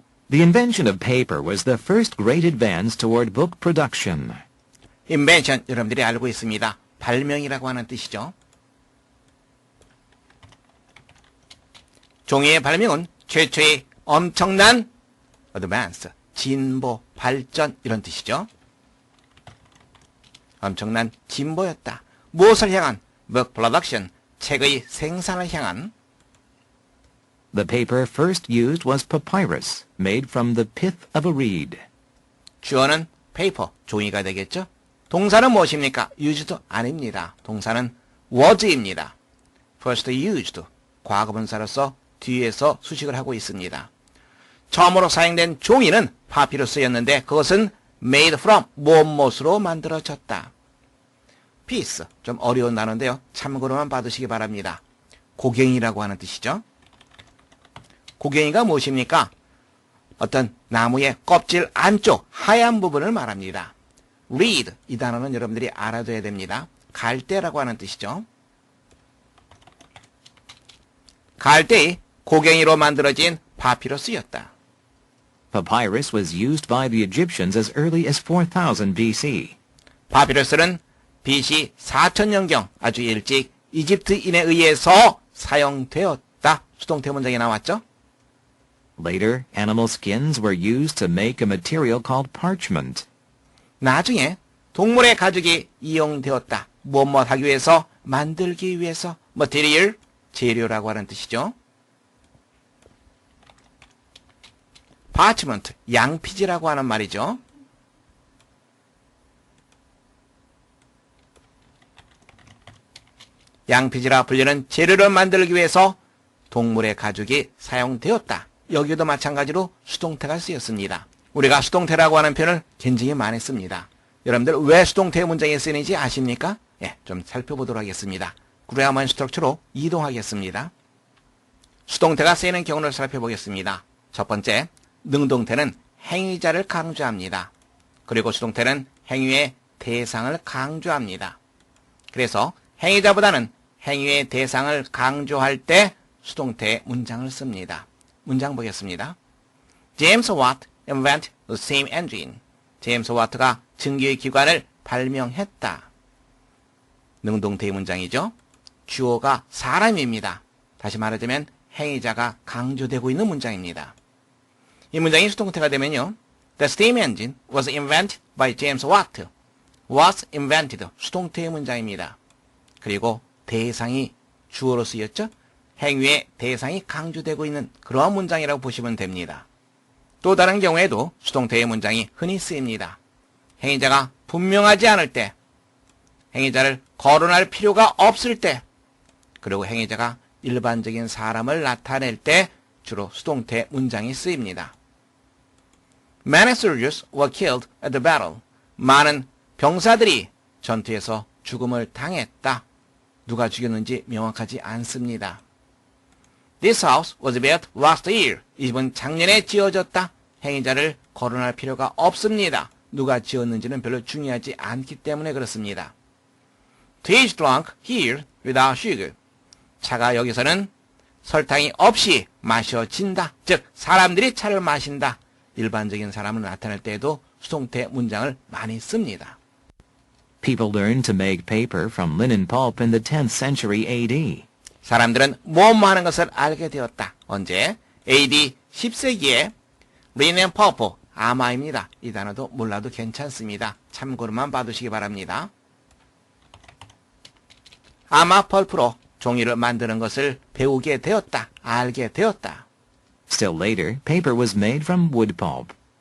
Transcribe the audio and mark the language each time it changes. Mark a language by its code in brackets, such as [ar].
[en] The invention of paper was the first great advance toward book production. [ko] invention 여러분들이 알고 있습니다. 발명이라고 하는 뜻이죠. 종이의 발명은 최초의 엄청난 advance, 진보, 발전 이런 뜻이죠. 엄청난 진보였다. 무엇을 향한? book production, 책의 생산을 향한. [en] The paper first used was papyrus, made from the pith of a reed. [ko] 주어는 paper, 종이가 되겠죠. 동사는 무엇입니까? used 아닙니다. 동사는 was입니다. [en] first used, [ko] 과거분사로서 뒤에서 수식을 하고 있습니다. 처음으로 사용된 종이는 파피루스였는데 그것은 [en] made from [ko] 무엇으로 만들어졌다. piece, 좀 어려운 단어인데요. 참고로만 받으시기 바랍니다. 고갱이라고 하는 뜻이죠. 고갱이가 무엇입니까? 어떤 나무의 껍질 안쪽 하얀 부분을 말합니다. reed, 이 단어는 여러분들이 알아둬야 됩니다. 갈대라고 하는 뜻이죠. 갈대의 고갱이로 만들어진 파피루스였다. [en] Papyrus was used by the Egyptians as early as 4000 BC. [ko] 파피루스는 BC 4000년경 아주 일찍 이집트인에 의해서 사용되었다. 수동태 문장에 나왔죠? [en] Later, animal skins were used to make a material called parchment. [ko] 나중에 동물의 가죽이 이용되었다. 무엇 하기 위해서? 만들기 위해서. material, 재료라고 하는 뜻이죠. parchment, 양피지라고 하는 말이죠. 양피지라 불리는 재료를 만들기 위해서 동물의 가죽이 사용되었다. 여기도 마찬가지로 수동태가 쓰였습니다. 우리가 수동태라고 하는 표현을 굉장히 많이 씁니다. 여러분들 왜 수동태 문장에 쓰이는지 아십니까? 예, 좀 살펴보도록 하겠습니다. 그래야만 스트럭처로 이동하겠습니다. 수동태가 쓰이는 경우를 살펴보겠습니다. 첫 번째, 능동태는 행위자를 강조합니다. 그리고 수동태는 행위의 대상을 강조합니다. 그래서 행위자보다는 행위의 대상을 강조할 때 수동태 문장을 씁니다. 문장 보겠습니다. [en] James Watt invented the steam engine. [ko] 제임스 와트가 증기의 기관을 발명했다. 능동태의 문장이죠. 주어가 사람입니다. 다시 말하자면 행위자가 강조되고 있는 문장입니다. 이 문장이 수동태가 되면요. [en] The steam engine was invented by James Watt. was invented. [ko] 수동태의 문장입니다. 그리고 대상이 주어로 쓰였죠. 행위의 대상이 강조되고 있는 그러한 문장이라고 보시면 됩니다. 또 다른 경우에도 수동태의 문장이 흔히 쓰입니다. 행위자가 분명하지 않을 때, 행위자를 거론할 필요가 없을 때, 그리고 행위자가 일반적인 사람을 나타낼 때 주로 수동태 문장이 쓰입니다. [en] Many soldiers were killed at the battle. [ko] 많은 병사들이 전투에서 죽음을 당했다. 누가 죽였는지 명확하지 않습니다. [en] This house was built last year. [ko] 이 집은 작년에 지어졌다. 행위자를 거론할 필요가 없습니다. 누가 지었는지는 별로 중요하지 않기 때문에 그렇습니다. [en] Tea is drunk here without sugar. [ko] 차가 여기서는 설탕이 없이 마셔진다. 즉 사람들이 차를 마신다. 일반적인 사람을 나타낼 때에도 수동태 문장을 많이 씁니다. [en] People learned to make paper from linen pulp in the 10th century AD. [ko] 사람들은 뭐뭐 하는 것을 알게 되었다. 언제? AD 10세기에 linen pulp, 아마입니다. 이 단어도 몰라도 괜찮습니다. 참고로만 봐두시기 바랍니다. 아마 펄프로 종이를 만드는 것을 배우게 되었다. 알게 되었다. [en] Still later, paper was made from wood pulp.